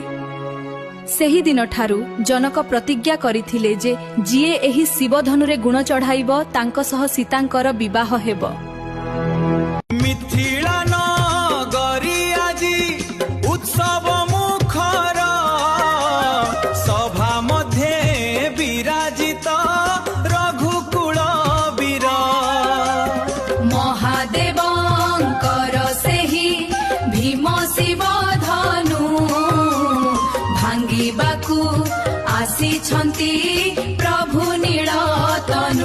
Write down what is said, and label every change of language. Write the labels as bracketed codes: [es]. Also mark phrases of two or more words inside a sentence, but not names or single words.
[or] ସେହି ଦିନ ଠାରୁ ଜନକ ପ୍ରତିଜ୍ଞା କରିଥିଲେ ଯେ ଯିଏ ଏହି ଶିବ ଧନୁରେ ଗୁଣ ଚଢ଼ାଇବ ତାଙ୍କ ସହ ସୀତାଙ୍କର ବିବାହ ହେବ। ମିଥିଳା ନଗରୀ ଆଜି ଉତ୍ସବ ମୁଖର ସଭା ମଧ୍ୟେ ବିରାଜିତ ରଘୁକୁଳ ବୀର ମହାଦେବଙ୍କର ସେହି ଭୀମ ଶିବ ଧନୁ ଭାଙ୍ଗିବାକୁ ଆସିଛନ୍ତି ପ୍ରଭୁ ନୀଳତନୁ।